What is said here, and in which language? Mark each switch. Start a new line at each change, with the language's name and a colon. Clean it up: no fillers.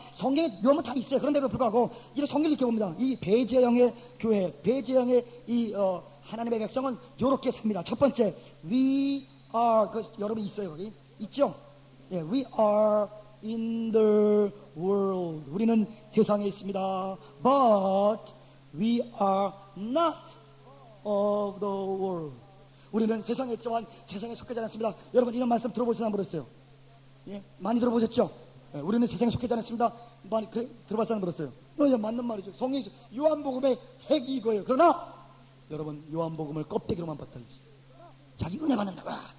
Korean: 성경에 요한은 다 있어요. 그런데도 불구하고 이 성경을 이렇게 봅니다. 이 배제형의 교회, 배제형의 이 하나님의 백성은 이렇게 삽니다. 첫 번째,
English: we are,
Korean: 여러분 있어요 거기 있죠? 예,
English: we are in the world.
Korean: 우리는 세상에 있습니다.
English: But we are not of the world.
Korean: 우리는 세상에 있지만 세상에 속하지 않습니다. 여러분 이런 말씀 들어보시나 안 들었어요? 예? 많이 들어보셨죠? 예, 우리는 세상에 속하지 않습니다. 많이 들어봤어요? 안 들었어요? 맞는 말이죠. 성경에서 요한복음의 핵이 이거예요. 그러나 여러분 요한복음을 껍데기로만 봤다. 자기 은혜 받는다고.